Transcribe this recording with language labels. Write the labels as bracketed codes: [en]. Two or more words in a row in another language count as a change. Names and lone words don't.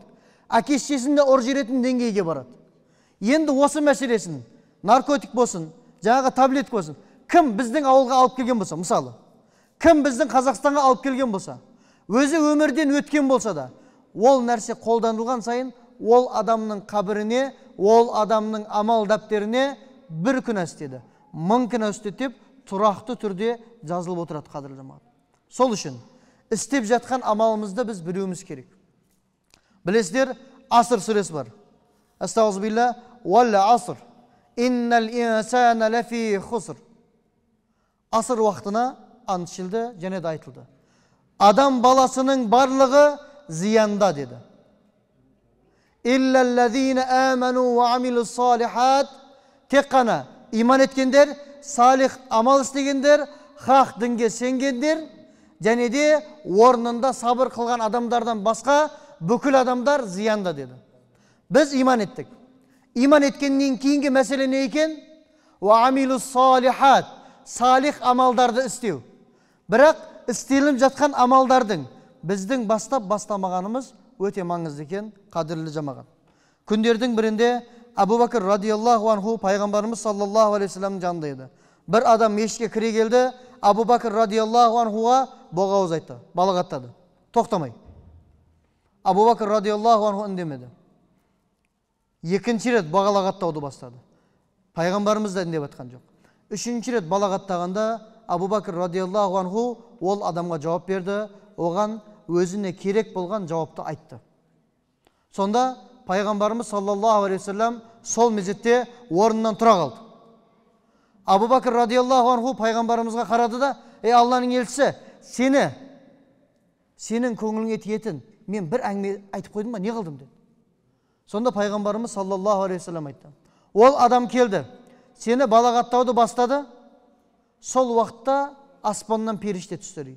[kk] Әке-шешесінде ор жеретін деңгейге барады. Енді осы мәселесін, наркотик болсын, жаңағы таблетка болсын, кім біздің ауылға алып келген болса, мысалы, Кім біздің Қазақстанға алып келген болса, өзі өмірден өткен болса да, ол нәрсе қолданылған сайын, ол адамның қабіріне, ол адамның амал дәптеріне бір күнә істеді, 1000 күнә істеді деп тұрақты түрде жазылып отырады, қадірлі жамағат. Сол үшін істеп жатқан амалымызды біз білуіміз керек. Білесіздер, Аср сүресі бар. Астағфирулла, [ar] والعصر إن الإنسان لفي خسر. [kk] Аср уақытына антшылды және де айтылды. Адам баласының барлығы зиянда деді. [ar] إلا الذين آمنوا وعملوا الصالحات, [kk] тек қана иман еткендер, салих амал істегендер, хақ дінге сенгендер, және де орнында сабыр қылған адамдардан басқа бүкіл адамдар зиянда деді. Біз иман еттік. Иман еткеннен кейінгі мәселе не екен? [ar] وعملوا الصالحات, [kk] салих амалдарды істеу. Бірақ істеліп жатқан амалдардың біздің бастамағанымыз өте маңызды екен, қадірлі жамағат. Күндердің бірінде Абу Бакр [ar] رضي الله عنه [kk] пайғамбарымыз [ar] صلى الله عليه [kk] вассаламның жанында еді. Бір адам мешітке кіре келді, Абу Бакр радиаллаху анхуға боғауыз айтты, балағаттады, тоқтамай. Абу Бакр [ar] رضي الله عنه [kk] үндемеді. Екінші рет балағаттауды бастады. Пайғамбарымыз да үндеп атқан жоқ. Үшінші рет балағаттағанда Абу Бакр [ar] رضي الله عنه [kk] ол адамға жауап берді, оған өзіне керек болған жауапты айтты. Сонда пайғамбарымыз [ar] صلى الله عليه وسلم [kk] сол мезетте орнынан тұра қалды. Абу Бакр [ar] رضي الله عنه [kk] пайғамбарымызға қарады да, Алланың елшісі, сенің көңіліңе тиетін мен бір әңгіме айтып қойдым ба, не қылдым деді. Сонда пайғамбарымыз [ar] صلى الله عليه وسلم [kk] айтты. Ол адам келді, сені балағаттауды бастады, сол уақытта аспаннан періште түсті дейді.